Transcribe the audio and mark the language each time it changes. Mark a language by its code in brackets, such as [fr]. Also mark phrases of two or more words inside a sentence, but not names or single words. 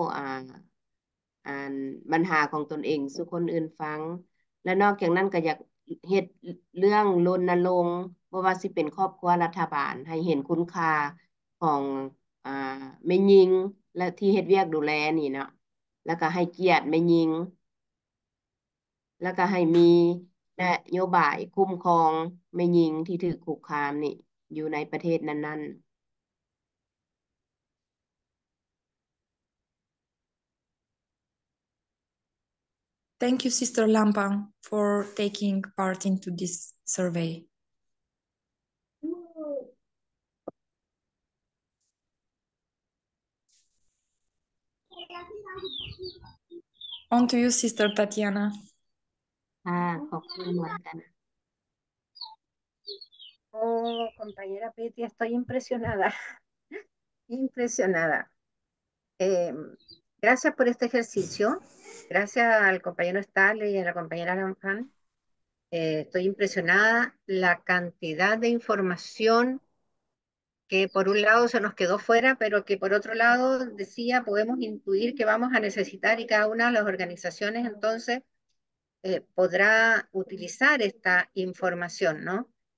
[lo] ອ່ານບັນຫາຂອງຕົນເອງສູ່ຄົນອື່ນຟັງແລະນອກຈາກນັ້ນກໍຢາກເຮັດເລື່ອງລົນລົງບໍ່ວ່າຊິເປັນຄອບຄົວລັດຖະບານໃຫ້ເຫັນຄຸນຄ່າຂອງແມ່ຍິງແລະທີ່ເຮັດວຽກດູແລນີ້ເນາະແລ້ວກໍໃຫ້ກຽດແມ່ຍິງແລ້ວກໍໃຫ້ມີນະໂຍບາຍຄຸ້ມຄອງແມ່ຍິງທີ່ຖືກຄຸກຄາມນີ້ຢູ່ໃນປະເທດນັ້ນໆ [en] Thank you, Sister Lampang, for taking part into this survey. On to you, Sister Tatiana. [th] ขอบคุณเหมือนกัน [es] Oh, compañera Petty, estoy impresionada, impresionada. Gracias por este ejercicio, gracias al compañero Stanley y a la compañera Lanfan. Estoy impresionada la cantidad de información que por un lado se nos quedó fuera, pero que por otro lado decía, podemos intuir que vamos a necesitar y cada una de las organizaciones entonces podrá utilizar esta información, ¿no?